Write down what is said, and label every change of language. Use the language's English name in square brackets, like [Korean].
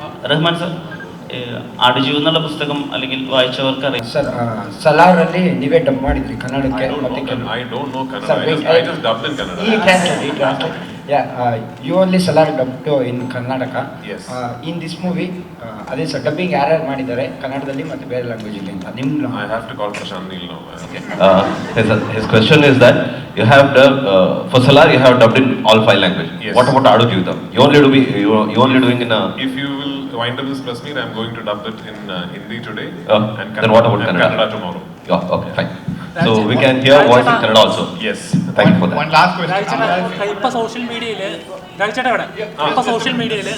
[Malayalam] Rahman sir, Aadujeevitham എന്നുള്ള പുസ്തകം അല്ലെങ്കിൽ വായിച്ചവർക്ക് അറിയാം. [Kannada] ಸರ್ ಸಲಾರಲ್ಲಿ ನೀವೇ ಡಬ್ ಮಾಡಿದ್ರಿ ಕನ್ನಡಕ್ಕೆ ಮತ್ತೆ [English] I don't know Kannada. I just dubbed in Kannada. [Kannada] ಈ translate [English] you only Salar dubbed in Karnataka. Yes. In this movie [Kannada] ಅದೇ ಸರ್ ಡಬ್ಬಿಂಗ್ ಯಾರ್ಯಾರು ಮಾಡಿದ್ದಾರೆ ಕನ್ನಡದಲ್ಲಿ ಮತ್ತೆ ಬೇರೆ ಲ್ಯಾಂಗ್ವೇಜ್ ಅಲ್ಲಿ ಅಂತ ನಿಮ್ಮ [English] I have to call Prashant Neel now. Okay. His question is that you have dubbed for Salar you have dubbed in all 5 languages. Yes. What about Adu Jeevitham? You only doing in If you will wind up this press meet, I'm going to dub it in Hindi today. And then what about Kannada? Tomorrow. Yeah, okay, fine. So we can hear voice in Kannada also. Yes. Thank you for that. One last question. [Malayalam] ഇപ്പൊ social മീഡിയയിൽ ഇപ്പൊ social മീഡിയയിൽ